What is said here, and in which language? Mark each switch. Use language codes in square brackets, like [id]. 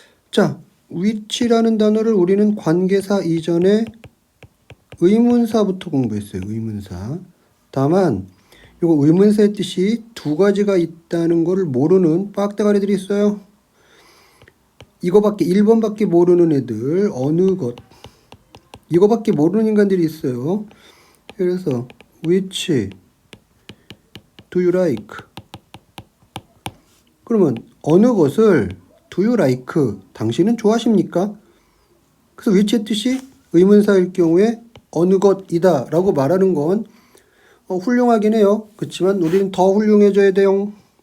[ko] 자, 위치라는 단어를 우리는 관계사 이전에 의문사부터 공부했어요. 의문사. 다만 요거 의문사의 뜻이 두 가지가 있다는 걸 모르는 빡대가리들이 있어요. 이거밖에 1번밖에 모르는 애들 어느 것 이거밖에 모르는 인간들이 있어요. [en] 그래서 which do you like? [ko] 그러면 어느 것을 [en] do you like? [ko] 당신은 좋아하십니까? 그래서 which의 뜻이 의문사일 경우에 어느 것이다 라고 말하는 건 훌륭하긴 해요. 그렇지만 우리는 더 훌륭해져야 돼요.